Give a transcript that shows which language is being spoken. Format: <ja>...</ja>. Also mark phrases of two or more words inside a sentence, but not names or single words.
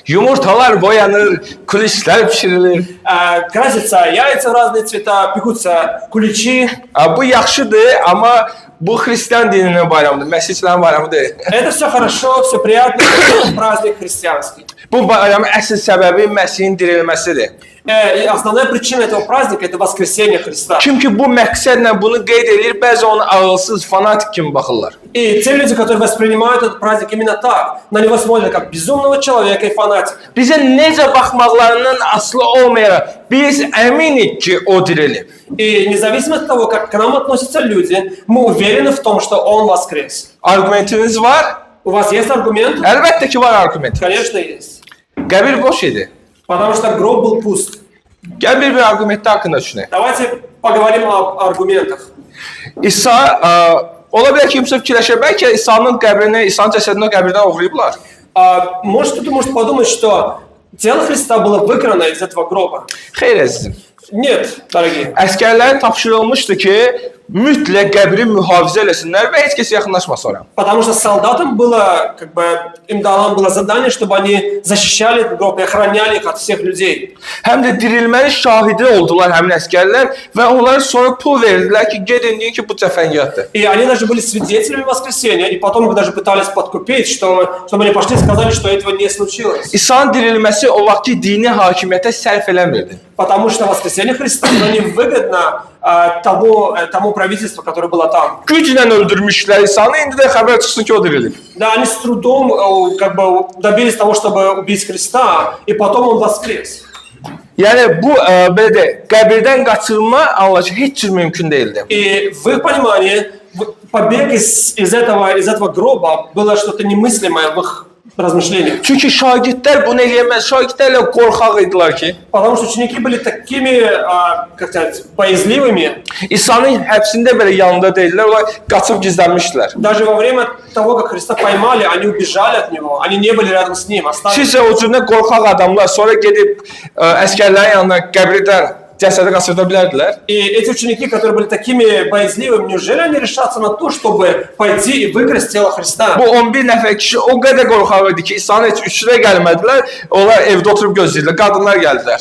<az>Yumurtalar boyanır, kulislər pişirilir.</az> <ru>Красятся яйца в разные цвета, пекутся куличи.</ru> <az>Bu yaxşıdır, amma bu xristian dininin bayramıdır, məsihçilərin bayramı deyil.</az> <ru>Это все хорошо, все приятно, праздник христианский.</ru> <az>Bu bayramın əsl səbəbi Məsihin dirilməsidir.</az> <ru>И основная причина этого праздника – это воскресение Христа.</ru> <az>Kim ki bu məqsədlə bunu qeyd edir, bəzi onu ağılsız, fanatik kimi baxırlar.</az> <ru>И те люди, которые воспринимают этот праздник именно так, на него смотрят как безумного человека и фанатика.</ru> <az>Bizə necə baxmaqlarından asılı olmayaraq, biz əminik ki, o dirilib.</az> <ru>И независимо от того, как к нам относятся люди, мы уверены в том, что Он воскрес.</ru> <az>Argumentiniz var?</az> <ru>У вас есть аргумент?</ru> <az>Əlbəttə ki, var argument.</az> <ru>Конечно, есть.</ru> <az>Qəbir boş idi.</az> <ru>Потому что гроб был пуст.</ru> <az>Gəl bir argumentdə haqqında düşünək.</az> <ru>Давайте поговорим об аргументах.</ru> <az>İsa, ola bilər ki, kimsə fikirləşir, bəlkə İsa'nın qəbrini, İsa'nın cəsədini o qəbirdən oğurlayıblar.</az> <ru>Может, кто-то может подумать, что тело Христа было выкрано из этого гроба.</ru> <az>Xeyr əzizim.</az> <ru>Нет, дорогие.</ru> <az>Əskərlərin tapşırılmışdı ki, mütləq qəbri mühafizə eləsinlər və heç kəs yaxınlaşmasın ora.</az> <ru>Потому что солдатам было, им дано было задание, чтобы они защищали этот гроб и охраняли их от всех людей.</ru> <az>Həm də dirilmənin şahidi oldular həmin əskərlər və onlara sonra pul verdilər ki, gedin deyin ki, bu cəfəngiyatdır.</az> <ru>И они даже были свидетелями воскресения, и потом их даже пытались подкупить, чтобы они пошли и сказали, что этого не случилось.</ru> <az>İsa'nın dirilməsi o vaxtki dini hakimiyyətə sərf eləmirdi.</az> <ru>Потому что воскресение Христа было невыгодно тому правительству, которое было там.</ru> <az>Güclə öldürmüşlər İsa'nı, indi də xəbər çıxsın ki, o dirilib.</az> <ru>Да, они с трудом добились того, чтобы убить Христа, и потом Он воскрес.</ru> <az>Yəni bu belə də qəbirdən qaçırma anlayışı heç cür mümkün deyildi.</az> <ru>И в их понимании побег из этого гроба было что-то немыслимое в их размышлениях.</ru> <az>Çünki şagirdlər bunu eləyəməz. Şagirdlərlə qorxaq idilər ki,</az> <ru>Потому что ученики были такими, как сказать, боязливыми.</ru> <az>İsa'nın həbsində belə yanında deyillər, onlar qaçıb gizlənmişdilər.</az> <ru>Даже во время того, как Христа поймали, они убежали от Него. Они не были рядом с Ним, остались.</ru> <az>Sizcə o cürlə qorxaq adamlar sonra gedib əskərlərin yanına qəbirdən cəsədi qaçırda bilərdilər?</az> <ru>И эти ученики, которые были такими боязливыми, неужели они решатся на то, чтобы пойти и выкрасть тело Христа?</ru> <az>Bu 11 nəfər kişi o qədər qorxaq idi ki, İsa'nın heç üçünə gəlmədilər, onlar evdə oturub gözləyirdilər, qadınlar gəldilər.</az>